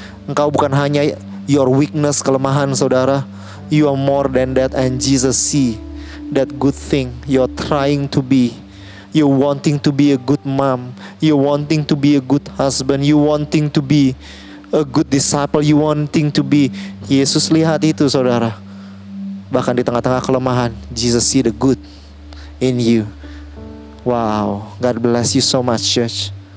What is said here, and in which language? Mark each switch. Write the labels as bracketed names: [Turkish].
[Indonesian] Engkau bukan hanya [English] your weakness, [Indonesian] kelemahan saudara. [English] You are more than that, and Jesus see that good thing you're trying to be. You wanting to be a good mom, you wanting to be a good husband, you wanting to be a good disciple, you wanting to be. [Indonesian] Yesus lihat itu saudara. Bahkan di tengah-tengah kelemahan, [English] Jesus see the good in you. Wow, God bless you so much church.